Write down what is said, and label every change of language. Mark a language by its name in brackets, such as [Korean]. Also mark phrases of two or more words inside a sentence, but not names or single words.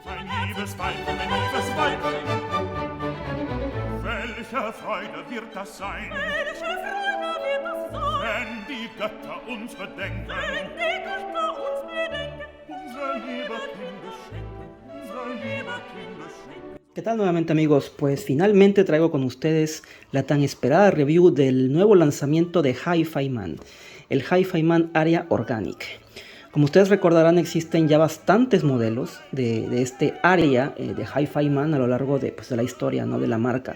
[German] Mein liebes Weibchen, mein liebes Weibchen. Welche Freude wird das sein? Welche Freude wird das sein? Wenn die Götter uns bedenken. Wenn die Götter uns bedenken. Unser lieber Kind schenken. Unser lieber Kind schenken. [Spanish] ¿Qué tal nuevamente, amigos? Pues finalmente traigo con ustedes la tan esperada review del nuevo lanzamiento de Hi-Fi Man, el Hi-Fi Man Aria Organic. Como ustedes recordarán, existen ya bastantes modelos de este Aria de Hi-Fi Man a lo largo de la historia, ¿no?, de la marca.